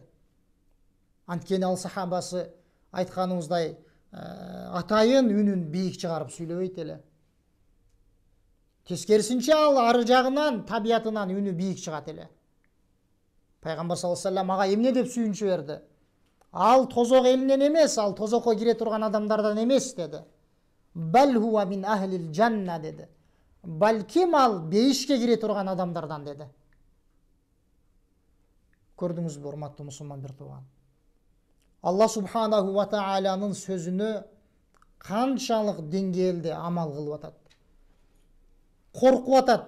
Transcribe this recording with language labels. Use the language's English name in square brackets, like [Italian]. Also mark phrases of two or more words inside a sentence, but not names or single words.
[Kyrgyz] Анткени ал сахабасы айтканыбыздай атайын үнүн бийик чыгарып сүйлөбөйт эле. Тескерисинче ал ары жагынан табиятынан үнү бийик чыгат эле. Пайгамбар [Arabic] صلى الله عليه وسلم [Kyrgyz] ага эмне деп сүйүнчү берди? Ал тозок элинен эмес, ал тозокко кире турган адамдардан эмес деди. [Arabic] "بل هو من أهل الجنة" [Kyrgyz] деди. Балким ал бейишке кире турган адамдардан деди. Көрдүңүзбү, урматтуу мусулман бир тууган? Алла [Arabic] سبحانه وتعالى [Kyrgyz] сөзүнө канчалык деңгээлде амал кылып атат. Коркуп атат.